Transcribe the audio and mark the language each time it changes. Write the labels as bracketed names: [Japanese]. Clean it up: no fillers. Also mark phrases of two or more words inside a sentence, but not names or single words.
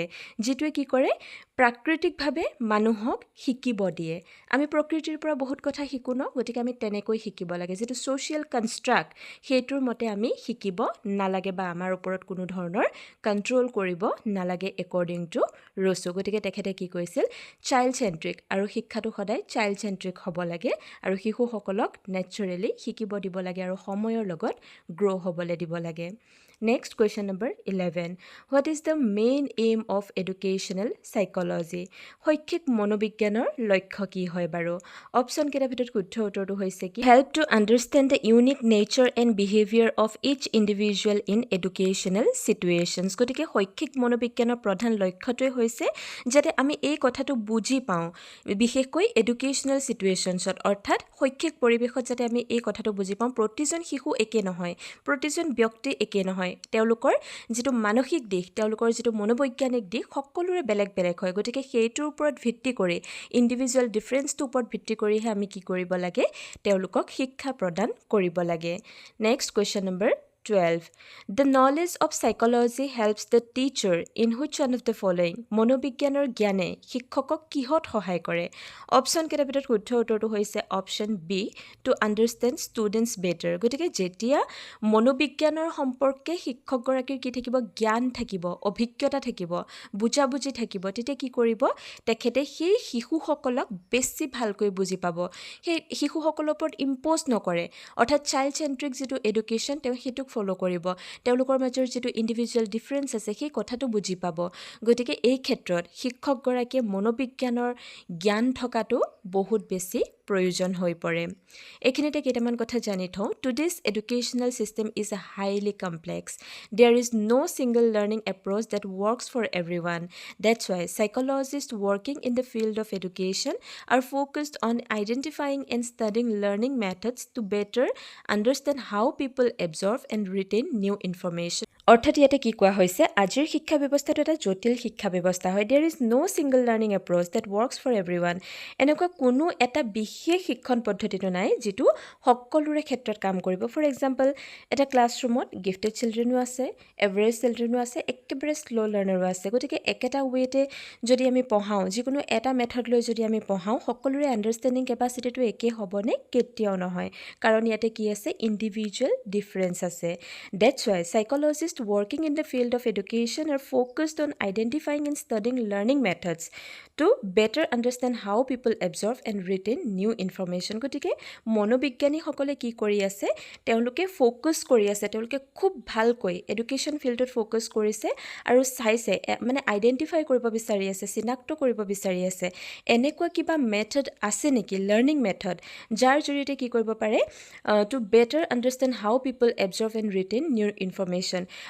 [Assamese] যিটোৱে কি কৰে প্ৰাকৃতিকভাৱে মানুহক শিকিব দিয়ে আমি প্ৰকৃতিৰ পৰা বহুত কথা শিকো ন গতিকে আমি তেনেকৈ শিকিব লাগে যেটো সোশিয়াল কনষ্ট্ৰাক্ট সেইটোৰ মতে আমি শিকিব নালাগে বা আমাৰ ওপৰত কোনো ধৰণৰ কন্ট্ৰোল কৰিব নালাগে একৰ্ডিং টু ৰুছু গতিকে তেখেতে কি কৈছিল [English] child centric [Assamese] আৰু শিক্ষাটো সদায় [English] child centric [Assamese] হ'ব লাগে আৰু শিশুসকলক নেচাৰেলি শিকিব দিব লাগে আৰু সময়ৰ লগত গ্ৰো হ'বলৈ দিব লাগে [English] Next question number 11. What is the main aim of educational psychology? [Assamese] psychology শৈক্ষিক মনোবিজ্ঞানৰ লক্ষ্য কি হয় বাৰু অপচন কেইটাৰ ভিতৰত শুদ্ধ উত্তৰটো হৈছে কি [English] help to understand the unique nature and behavior of each individual in educational situations [Assamese] গতিকে শৈক্ষিক মনোবিজ্ঞানৰ প্ৰধান লক্ষ্যটোৱে হৈছে যাতে আমি এই কথাটো বুজি পাওঁ বিশেষকৈ [English] educational situations [Assamese] অৰ্থাৎ শৈক্ষিক পৰিৱেশত যাতে আমি এই কথাটো বুজি পাওঁ প্ৰতিজন শিশু একে নহয় প্ৰতিজন ব্যক্তি একে নহয় তেওঁলোকৰ যেটো মানসিক দিশ তেওঁলোকৰ যেটো মনোবৈজ্ঞানিক দিশ সকলোৰে বেলেগ বেলেগ হয় গতিকে সেইটোৰ ওপৰত ভিত্তি কৰি [English] individual difference [Assamese] ওপৰত ভিত্তি কৰিহে আমি কি কৰিব লাগে তেওঁলোকক শিক্ষা প্ৰদান কৰিব লাগে [English] next question number 12. The knowledge of psychology helps the teacher in which one of the following [Assamese] মনোবিজ্ঞানৰ জ্ঞানে শিক্ষকক কিহত সহায় কৰে অপচন কেইটাৰ ভিতৰত শুদ্ধ উত্তৰটো হৈছে [English] option B to understand students better [Assamese] গতিকে যেতিয়া মনোবিজ্ঞানৰ সম্পৰ্কে শিক্ষকগৰাকীৰ কি থাকিব জ্ঞান থাকিব অভিজ্ঞতা থাকিব বুজাবুজি থাকিব তেতিয়া কি কৰিব তেখেতে সেই শিশুসকলক বেছি ভালকৈ বুজি পাব সেই শিশুসকলৰ ওপৰত ইম্প'জ নকৰে অৰ্থাৎ [English] child centric [Assamese] যেটো এডুকেশ্যন তেওঁ হেতুক ফলো কৰিব তেওঁলোকৰ মাজৰ যেটো ইন্ডিভিজুৱেল ডিফাৰেন্স আছে সেই কথাটো বুজি পাব গতিকে এই ক্ষেত্ৰত শিক্ষকগৰাকীয়ে মনোবিজ্ঞানৰ জ্ঞান থকাটো বহুত বেছি প্ৰয়োজন হৈ পৰে এখিনিতে কেইটামান কথা জানি থওঁ [English] today's educational system is a highly complex there is no single learning approach that works for everyone that's why psychologists working in the field of education are focused on identifying and studying learning methods to better understand how people absorb and retain new information [Assamese] অৰ্থাৎ ইয়াতে কি কোৱা হৈছে আজিৰ শিক্ষা ব্যৱস্থাটো এটা জটিল শিক্ষা ব্যৱস্থা হয় [English] there is no single learning approach that works for everyone [Assamese] এনেকুৱা কোনো এটা বিশেষ শিক্ষণ পদ্ধতিটো নাই যেটো সকলোৰে ক্ষেত্ৰত কাম কৰিব [English] for example [Assamese] এটা ক্লাছৰুমত [English] gifted children [Assamese] আছে [English] average children [Assamese] আছে একেবাৰে [English] slow learners [Assamese] আছে গতিকে একেটা ৱেতে যদি আমি পঢ়াওঁ যিকোনো এটা মেথড লৈ যদি আমি পঢ়াওঁ সকলোৰে [English] understanding capacity [Assamese] একে হ'বনে কেতিয়াও নহয় কাৰণ ইয়াতে কি আছে [English] individual difference [Assamese] আছে [English] that's why psychologists working in the field of education are focused on identifying and studying learning methods to better understand how people absorb and retain new information [Assamese] গতিকে মনোবিজ্ঞানীসকলে কি কৰি আছে তেওঁলোকে ফোকাস কৰি আছে তেওঁলোকে খুব ভালকৈ [English] education field [Assamese] ফোকাস কৰিছে আৰু চাইছে মানে আইডেন্টিফাই কৰিব বিচাৰি আছে চিনাক্ত কৰিব বিচাৰি আছে এনেকুৱা কিবা মেথড আছে নেকি [English] learning method [Assamese] যাৰ জৰিয়তে কি কৰিব পাৰে [English] to better understand how people absorb and retain new information